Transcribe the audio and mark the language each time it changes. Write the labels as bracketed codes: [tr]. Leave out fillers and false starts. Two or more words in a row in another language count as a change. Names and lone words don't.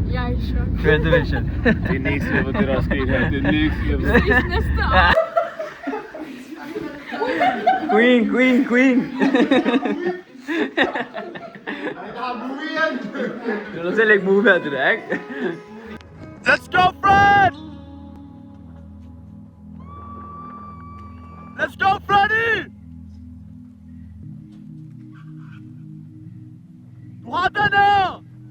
[da] Jeg er i chok. Trail Division. Det er [en] next level, [da] det der er sket her. Det er [en] next level. [da] Vi ses næste år. Queen. Du er nødt til at lægge move her, det der, ikke? [en] Let's go, Fred! Let's go, Freddy! [da] Du har den her!